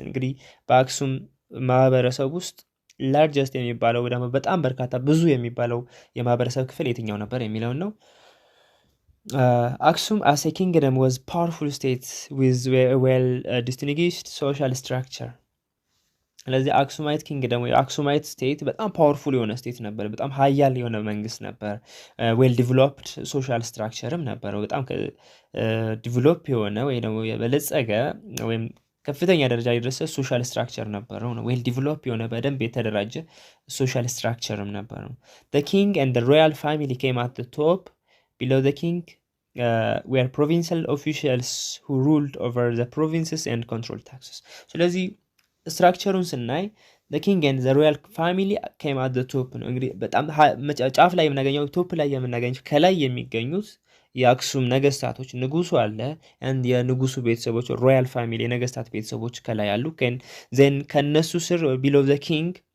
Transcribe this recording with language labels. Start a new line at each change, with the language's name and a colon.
Amharic: እንግዲህ በአክሱም ማህበረሰብ ውስጥ ላርጀስት የሚባለው ደግሞ በጣም በርካታ ብዙ የሚባለው የማህበረሰብ ክፍል የትኛው ነበር የሚለውን ነው። አክሱም
English: as a kingdom was powerful state with a well distinguished social structure።
Amharic: ስለዚህ አክሱማይት ኪንግደም ወይ አክሱማይት ስቴት በጣም ፓወርፉል የሆነ ስቴት ነበር። በጣም ሀያል የሆነ መንግስት ነበር። ዌል ዲቨሎፕድ ሶሻል ስትራክቸርም ነበረው። በጣም ዲቨሎፕ የሆነ ወይ ደግሞ የበለጸገ ወይም ከፍተኛ ደረጃ የደረሰ ሶሻል ስትራክቸር ነበረው ነው። ዌል ዲቨሎፕ የሆነ በደንብ የተደራጀ ሶሻል ስትራክቸርም ነበረው።
English: the king and the royal family came at the top. Below the king were provincial officials who ruled over the provinces and controlled taxes.
Amharic: ስለዚህ ስትራክቸሩን ስናይ
English: the king and the royal family came at the top
Amharic: ነው። እንግዲህ በጣም ጫፍ ላይ የምናገኘው ቶፕ ላይ የምናገኘው ከላይ የሚገኙት የአክሱም ነገስታቶች ንጉሱ አለ and የንጉሱ ቤተሰቦች ሮያል ፋሚሊ የነገስታት ቤተሰቦች ከላይ አሉ። then ከነሱ ስር
English: below the king